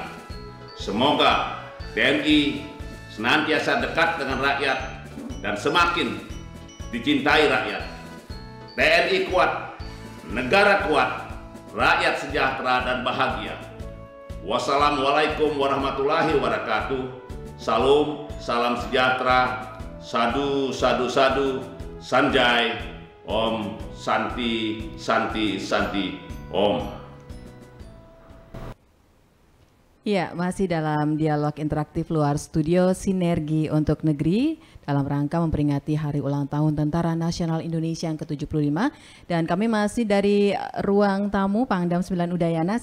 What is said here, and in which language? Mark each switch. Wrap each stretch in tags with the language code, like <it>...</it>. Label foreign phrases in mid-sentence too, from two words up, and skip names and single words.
<id>Semoga TNI senantiasa dekat dengan rakyat dan semakin dicintai rakyat. TNI kuat, negara kuat, rakyat sejahtera dan bahagia.</id> <ar>والسلام عليكم ورحمة الله وبركاته.</ar> <id>Salam sejahtera.</id> <sa>Sadu, sadu, sadu. Sanjay. Om Santi, Santi, Santi. Om.</sa> <id>Ya, masih dalam dialog interaktif luar studio Sinergi untuk Negeri dalam rangka memperingati Hari Ulang Tahun Tentara Nasional Indonesia yang ke-75. Dan kami masih dari ruang tamu Pangdam 9 Udayana.</id>